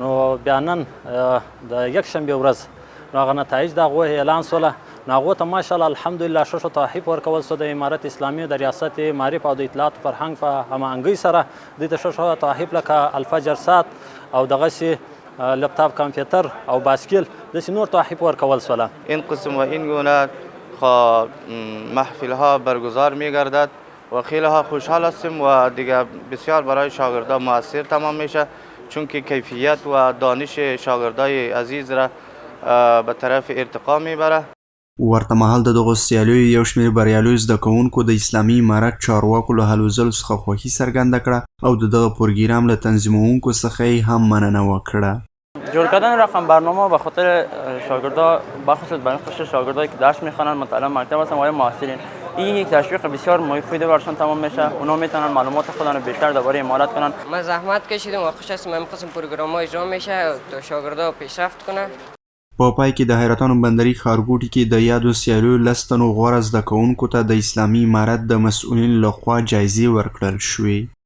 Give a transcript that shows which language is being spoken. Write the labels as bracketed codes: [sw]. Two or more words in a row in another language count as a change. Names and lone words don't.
[ps] نو بیا نن د یکشنبې ورځ نو هغه نتایج د هغو اعلان سوله. نو هغو ته ماشاءالله الحمدلله ښه تحفیف ورکول سو د امارت اسلامي د ریاست معرف او د اطلاعات فرهنګ په هماهنګۍ سره دوی ته ښه تحفیف لکه الفجر ساعت او دغسې لپتاپ کامپیوتر او باسکل داسې نور تحفیف ورکول سوله. [fa] این قسم و این گونه محفل ها برگزار می گردد و خیلی ها خوشحال هستیم و دیگه بسیار برای شاگردان مؤثر تمام میشه، چون که کیفیت و دانش شاگردای عزیز را به طرف ارتقا میبره. [ps] ورته مهال د دغو سیالیو یو شمېر بریالیو زده کوونکو د اسلامي امارت چارواکو له هلو ځلو څخه خوښي څرګنده کړه او د دغه پروګرام له تنظیموونکو څخه یې هم مننه وکړه. [fa] جور کردن رقم برنامه به خاطر شاگردا، بخصوص برای خصوص شاگردایی که درس میخوانن مطالعه مکتب هستن و آیا محصلین، این یک تشویق بسیار مفید برشان تمام میشه. اونا میتونن معلومات خودشون رو بیشتر درباره امارت کنن. ما زحمت کشیدیم و خوش هستیم این قسم پروگرام ها اجرا میشه تا شاگردا پیشرفت کنن. [ps] په پای کې د حیرتانو بندري ښارګوټي کې د یادو سیالیو 10 تنو غوره زده کوونکو ته د اسلامي امارت د مسؤلینو لخوا جایزې ورکړل شوې.